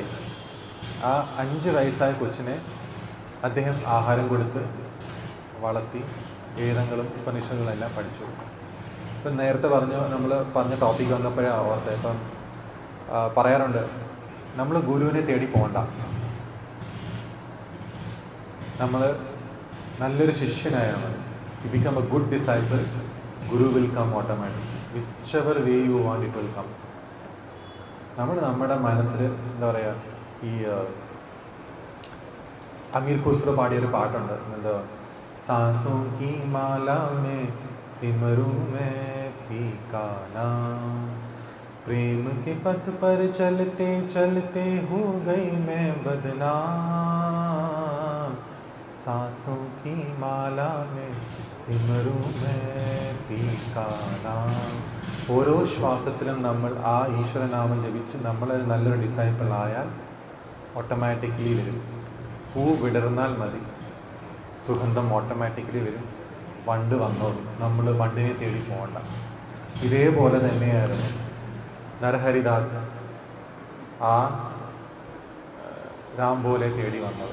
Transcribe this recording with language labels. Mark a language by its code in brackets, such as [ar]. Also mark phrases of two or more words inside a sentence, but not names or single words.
[ml] ആ 5 വയസ്സായ കൊച്ചിനെ അദ്ദേഹം ആഹാരം കൊടുത്ത് വളർത്തി, വേദങ്ങളും ഉപനിഷത്തുകളും എല്ലാം പഠിച്ചു. ഇപ്പം നേരത്തെ നമ്മൾ പറഞ്ഞ ടോപ്പിക്ക് വന്നപ്പോഴേ ഓർത്തെ. ഇപ്പം പറയാറുണ്ട്, നമ്മൾ ഗുരുവിനെ തേടി പോകണ്ട, നമ്മൾ നല്ലൊരു ശിഷ്യനായാൽ മതി. [en] You become a good disciple, Guru will come automatically. Whichever way you want, it will come. [ml] നമ്മുടെ മനസ്സിൽ എന്താ പറയുക, ഈ അമീർ ഖുസ്രോ പാടിയൊരു പാട്ടുണ്ട്, എന്താ, [hi] सांसों की माला में सिमरूं मैं पी का नाम। प्रेम के पथ पर चलते चलते हो गई मैं बदनाम। सांसों की माला में सिमरूं मैं पी का नाम. [ml] ഓരോ ശ്വാസത്തിലും നമ്മൾ ആ ഈശ്വരനാമം ജപിച്ച് നമ്മളൊരു നല്ലൊരു ഡിസൈപ്പിൾ ആയാൽ ഓട്ടോമാറ്റിക്കലി വരും. പൂ വിടർന്നാൽ മതി, സുഗന്ധം ഓട്ടോമാറ്റിക്കലി വരും. വണ്ട് വന്നോളും, നമ്മൾ വണ്ടിനെ തേടി പോകണ്ട. ഇതേപോലെ തന്നെയായിരുന്നു നരഹരിദാസ് ആ രാംഭോലെ തേടി വന്നത്.